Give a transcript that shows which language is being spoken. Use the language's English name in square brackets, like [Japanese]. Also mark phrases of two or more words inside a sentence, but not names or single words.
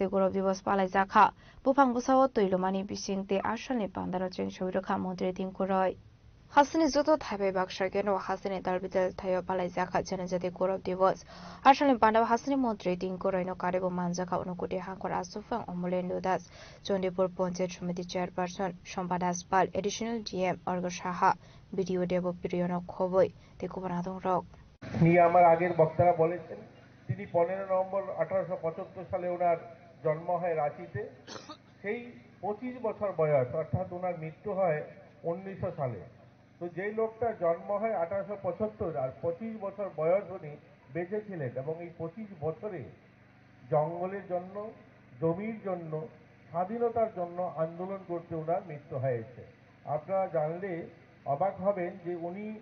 [Kok Borok] Gaurav Divas palai jakha bufang busawo toilomani bisingte ashalni pandaro cheng soirokha mantri Tinkuroi Hasini joto thaibai baksa geno hasini darbital thayo palai jakha Janujati Gaurav Divas ashalni pandao hasini mantri Tinkuroi no karebo manjaka unukote hangkor asufang Omolendo Das Jondipur Panchayat Samiti Chairperson Shompa Das Pal Additional DM Orgo Saha BDO Devo Priyono Khoboi Tekubanadong Rok [Bangla] নিয়ে আমার আগের বক্তারা বলেছেন তিনি 15 নভেম্বর 1875 সালে ওনার জন্ম হয় রাঁচিতে সেই 25 বছর বয়স অর্থাৎ ওনার মৃত্যু হয় 1900 সালে তো যেই লোকটা জন্ম হয় 1875 আর 25 বছর বয়স উনি বেঁচে ছিলেন এবং এই 25 বছরে জঙ্গলের জন্য জমির জন্য স্বাধীনতার জন্য আন্দোলন করতে ওনার মৃত্যু হয়েছে আপনারা জানলে অবাক হবেন যে উনি